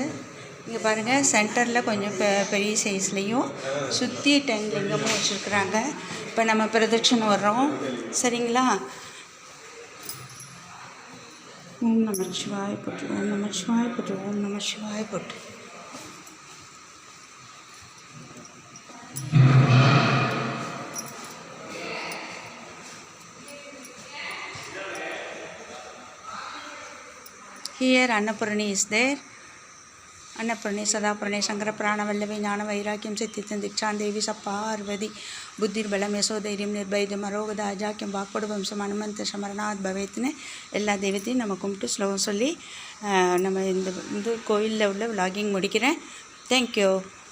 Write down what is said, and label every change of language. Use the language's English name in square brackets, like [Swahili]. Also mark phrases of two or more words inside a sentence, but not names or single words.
[Tamil] இங்கே பாருங்கள், சென்டரில் கொஞ்சம் பெரிய சைஸ்லேயும் சுற்றி 10 லிங்கமும் வச்சுருக்குறாங்க. இப்போ நம்ம பிரதட்சணம் வர்றோம். சரிங்களா? [Sanskrit] ॐ नमः शिवाय [Tamil] போட்டு, [Sanskrit] ॐ नमः शिवाय [Tamil] போட்டு, [Sanskrit] ॐ नमः शिवाय [Tamil] போட்டு. [English] Here Annapurni is there. [Sanskrit] अन्नपूर्णे सदापूर्णे शंकर प्राणवल्लभे ज्ञान वैराग्यम सिद्धिं दीक्षां देवी सपार्वती बुद्धिर्बलम यशोधैर्यम निर्भयम अरोगदा अजाक्यम वाक्पडवंशम हनुमंत समरनाथ भवेत्னு [Tamil] எல்லா தெய்வத்தையும் நம்ம கும்பிட்டு ஸ்லோகம் சொல்லி நம்ம இந்த கோயிலில் உள்ள விலாகிங் முடிக்கிறேன். தேங்க்யூ.